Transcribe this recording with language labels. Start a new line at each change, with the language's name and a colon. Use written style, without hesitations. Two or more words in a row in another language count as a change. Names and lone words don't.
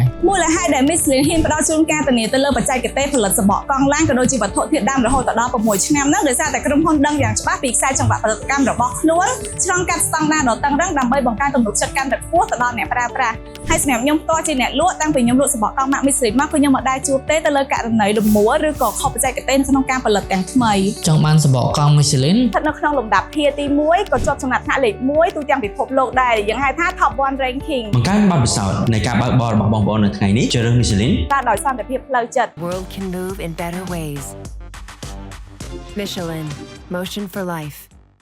Khmer: មូលហេតុដែល Michelin ហ៊ានផ្ដល់ជូនការធានាទៅលើបច្ចេកទេសផលិតសបកកង់ឡានក៏ដូចជាវត្ថុធាតុដើមរហូតដល់6ឆ្នាំនោះដោយសារតែក្រុមហ៊ុនដឹងយ៉ាងច្បាស់ពីខ្សែចង្វាក់ផលិតកម្មរបស់ខ្លួនឆ្លងកាត់ស្តង់ដារដ៏តឹងរ៉ឹងដើម្បីបង្កើនទំនុកចិត្តកាន់តែខ្ពស់ទៅដល់អ្នកប្រើប្រាស់ហើយសម្រាប់ខ្ញុំផ្ទាល់ជាអ្នកលក់តាំងពីខ្ញុំលក់សបកកង់ម៉ាក Michelin មកគឺខ្ញុំមិនដែលជួបទេទៅលើករណីលំមួឬក៏ខុសបច្ចេកទេសក្នុងការផលិតទាំងថ្មី ចង់បានសបកកង់ Michelin ស្ថិតនៅក្នុងលំដាប់ Tier ទី1ក៏ជាប់ចំណាត់ថ្នាក់លេខ1ទូទាំងពិភពលោកដែរយើងហៅថា
English: Top 1 ranking
Khmer: បង្កើនបទពិសោធន៍នៃការបើកបររបស់បងប្អូននៅថ្ងៃនេះជ្រើសរើស Michelin តាមដោយសន្តិភាពផ្លូវចិត្ត
English: World can move in better ways. Michelin, motion for life.